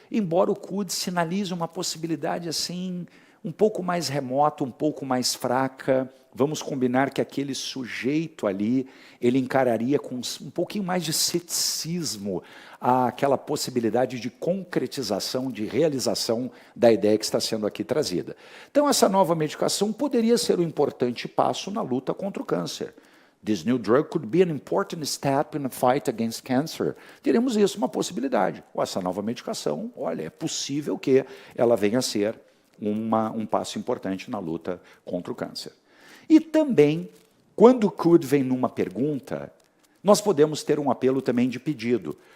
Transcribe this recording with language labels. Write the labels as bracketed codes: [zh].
[pt] Embora o could sinalize uma possibilidade assim um pouco mais remota, um pouco mais fraca, vamos combinar que aquele sujeito ali, ele encararia com um pouquinho mais de ceticismo aquela possibilidade de concretização, de realização da ideia que está sendo aqui trazida. Então, essa nova medicação poderia ser um importante passo na luta contra o câncer. [en] This new drug could be an important step in the fight against cancer. [pt] Teremos isso, uma possibilidade. Essa nova medicação, olha, é possível que ela venha a ser um passo importante na luta contra o câncer. E também, quando o could vem numa pergunta, nós podemos ter um apelo também de pedido.